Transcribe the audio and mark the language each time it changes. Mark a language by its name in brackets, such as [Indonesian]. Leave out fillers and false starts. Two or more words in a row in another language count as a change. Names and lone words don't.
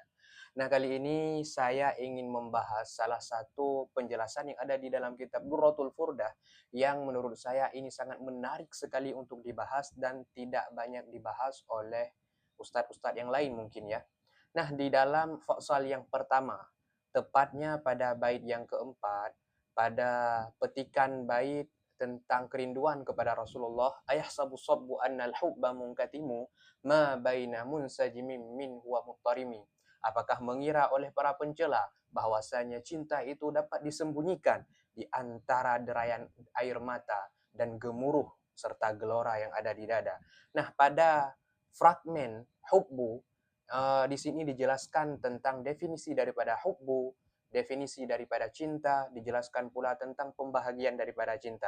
[Indonesian] Nah, kali ini saya ingin membahas salah satu penjelasan yang ada di dalam kitab Durratul Furdah yang menurut saya ini sangat menarik sekali untuk dibahas dan tidak banyak dibahas oleh ustadz-ustadz yang lain mungkin ya. Nah, di dalam fasal yang pertama, tepatnya pada bait yang keempat, pada petikan bait tentang kerinduan kepada Rasulullah, [Arabic] أيحسب الصب أن الحب منكتم ما بين منسجم منه و مضطرم. [Indonesian] Apakah mengira oleh para pencela bahwasanya cinta itu dapat disembunyikan di antara derayan air mata dan gemuruh serta gelora yang ada di dada. Nah, pada fragmen hubbu di sini dijelaskan tentang definisi daripada hubbu, definisi daripada cinta, dijelaskan pula tentang pembahagian daripada cinta.